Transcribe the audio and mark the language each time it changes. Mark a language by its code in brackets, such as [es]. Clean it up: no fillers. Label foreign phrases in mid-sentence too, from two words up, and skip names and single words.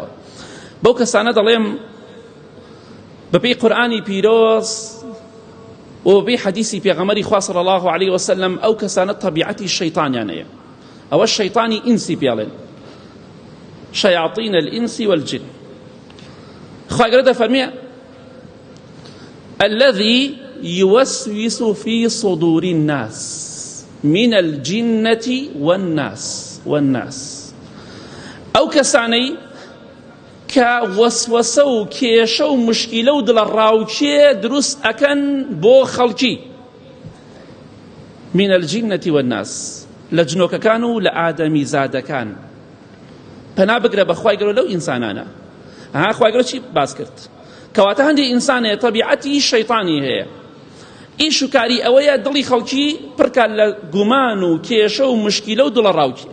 [ckb] بەو کەسانە دەڵێم بەپێی قورئانی پیرۆز و بەپێی حەدیسی پێغەمبەری خوا [ar] صلی الله علیه وسلم [ckb] ئەو کەسانە تەبیعەتی شەیطانیان هەیە. ئەوە شەیطانی ئینسی پێڵێن، [ar] شەیاطین الئینس والجن. [ckb] خوا گەورە دەفەرمێ [ar] الذي يوسوس في صدور الناس من الجنة والناس [ckb] ئەو کەسانەی کە وەسوەسە و کێشە و مشکیلە و دڵە ڕاوچێ دروست ئەکەن بۆ خەڵکی، [ar] من الجنة والناس، [ckb] لە جنۆکەکان و لە ئادەمی زادەکان. پەنا بگرە بە خوای گەورە لەو ئینسانانە. خوای گەورە چی باس کرد؟ کەواتە هەندێک ئینسانەیە تەبیعەتی شەیطانی هەیە، ئیش و کاری ئەوەیە دڵی خەڵکی پڕکە لە گومان و کێشە و مشکیلە و دڵە ڕاوچێ.